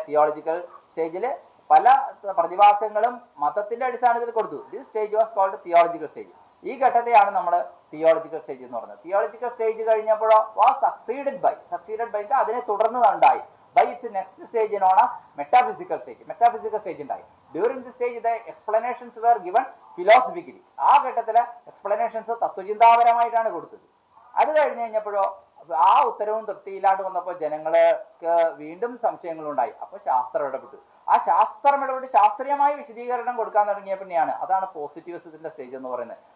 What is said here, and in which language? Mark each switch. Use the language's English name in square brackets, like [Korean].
[Malayalam] Theological സ്റ്റേജിൽ പല പ്രതിഭാസങ്ങളും മതത്തിന്റെ അടിസ്ഥാനത്തിൽ കൊടുത്തു. [English] This stage was called theological stage. [Malayalam] ഈ ഘട്ടത്തെയാണ് നമ്മൾ തിയോളജിക്കൽ സ്റ്റേജ് എന്ന് പറയുന്നത്. Theological stage കഴിഞ്ഞപ്പോഴോ [English] was succeeded by [Malayalam] അതിനെ തുടർന്ന് ഉണ്ടായി [English] by its next stage known as metaphysical stage. Metaphysical stage [Malayalam] ഉണ്ടായി. [English] During this stage the explanations were given philosophically. [Malayalam] ആ ഘട്ടത്തിലെ എക്സ്പ്ലനേഷൻസ് തത്വചിന്താപരമായിട്ടാണ് കൊടുത്തത്. അത് കഴിഞ്ഞ് കഴിഞ്ഞപ്പോഴോ ആ ഉത്തരവും തൃപ്തിയില്ലാണ്ട് വന്നപ്പോൾ ജനങ്ങൾക്ക് വീണ്ടും സംശയങ്ങളുണ്ടായി. അപ്പൊ ശാസ്ത്രം ഇടപെട്ടു. ആ ശാസ്ത്രം ഇടപെട്ട് ശാസ്ത്രീയമായ വിശദീകരണം കൊടുക്കാൻ തുടങ്ങിയ പിന്നെയാണ് അതാണ് പോസിറ്റിവിസത്തിന്റെ സ്റ്റേജ് എന്ന് പറയുന്നത്.